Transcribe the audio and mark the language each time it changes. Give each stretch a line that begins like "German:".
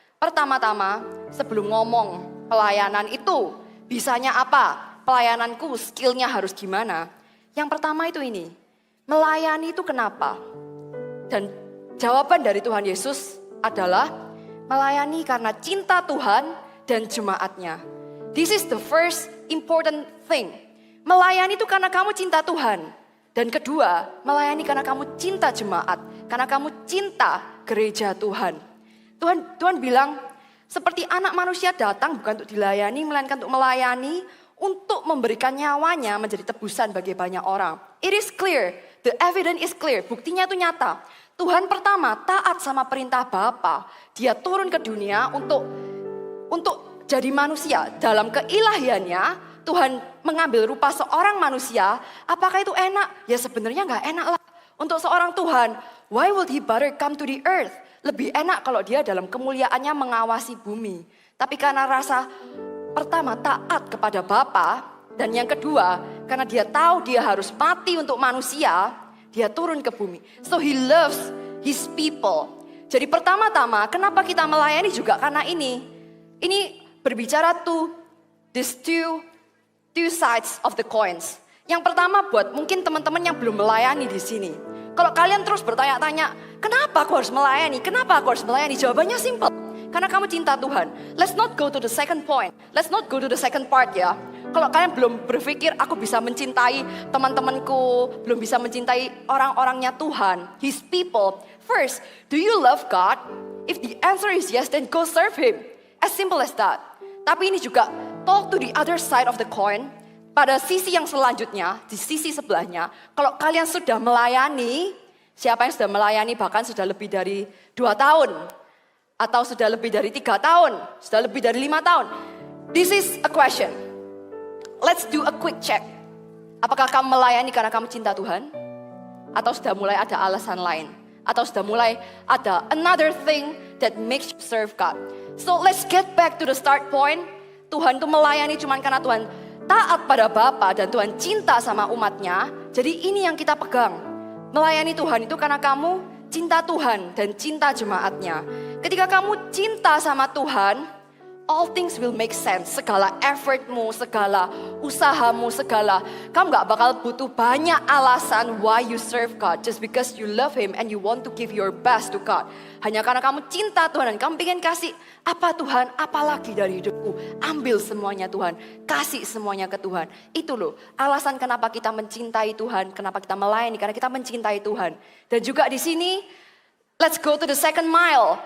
Indonesian: Pertama-tama, sebelum ngomong pelayanan itu, bisanya apa? Pelayananku, skillnya harus gimana? Yang pertama itu ini, melayani itu kenapa? Dan jawaban dari Tuhan Yesus adalah melayani karena cinta Tuhan dan jemaatnya.
English: This is the first important thing.
Indonesian: Melayani itu karena kamu cinta Tuhan. Dan kedua, melayani karena kamu cinta jemaat. Karena kamu cinta gereja Tuhan. Tuhan bilang, seperti anak manusia datang bukan untuk dilayani, melainkan untuk melayani, untuk memberikan nyawanya menjadi tebusan bagi banyak orang.
English: It is clear, the evidence is clear,
Indonesian: buktinya itu nyata. Tuhan pertama taat sama perintah Bapa. Dia turun ke dunia untuk jadi manusia. Dalam keilahiannya, Tuhan mengambil rupa seorang manusia. Apakah itu enak? Ya sebenarnya gak enak lah. Untuk seorang Tuhan,
English: why would he bother come to the earth?
Indonesian: Lebih enak kalau dia dalam kemuliaannya mengawasi bumi. Tapi karena rasa pertama taat kepada Bapa, dan yang kedua karena dia tahu dia harus mati untuk manusia, dia turun ke bumi.
English: So he loves his people.
Indonesian: Jadi pertama-tama kenapa kita melayani juga karena ini. Ini berbicara
English: to these two sides of the coins.
Indonesian: Yang pertama buat mungkin teman-teman yang belum melayani di sini. Kalau kalian terus bertanya-tanya, kenapa aku harus melayani? Kenapa aku harus melayani? Jawabannya simpel. Karena kamu cinta Tuhan.
English: Let's not go to the second point. Let's not go to the second part ya.
Indonesian: Kalau kalian belum berpikir aku bisa mencintai teman-temanku, belum bisa mencintai orang-orangnya Tuhan,
English: His people. First, do you love God? If the answer is yes, then go serve Him. As simple as that.
Indonesian: Tapi ini juga
English: talk to the other side of the coin.
Indonesian: Pada sisi yang selanjutnya, di sisi sebelahnya, kalau kalian sudah melayani, siapa yang sudah melayani bahkan sudah lebih dari 2 tahun, atau sudah lebih dari 3 tahun, sudah lebih dari 5 tahun.
English: This is a question. Let's do a quick check.
Indonesian: Apakah kamu melayani karena kamu cinta Tuhan? Atau sudah mulai ada alasan lain? Atau sudah mulai ada
English: another thing that makes you serve God? So let's get back to the start point.
Indonesian: Tuhan itu melayani cuma karena Tuhan taat pada Bapa dan Tuhan cinta sama umatnya. Jadi ini yang kita pegang. Melayani Tuhan itu karena kamu cinta Tuhan dan cinta jemaatnya. Ketika kamu cinta sama Tuhan,
English: all things will make sense.
Indonesian: Segala effortmu, segala usahamu, kamu gak bakal butuh banyak alasan
English: why you serve God. Just because you love Him and you want to give your best to God.
Indonesian: Hanya karena kamu cinta Tuhan dan kamu ingin kasih, apa Tuhan, apa lagi dari hidupku? Ambil semuanya Tuhan, kasih semuanya ke Tuhan. Itu loh alasan kenapa kita mencintai Tuhan, kenapa kita melayani, karena kita mencintai Tuhan. Dan juga di sini,
English: let's go to the second mile.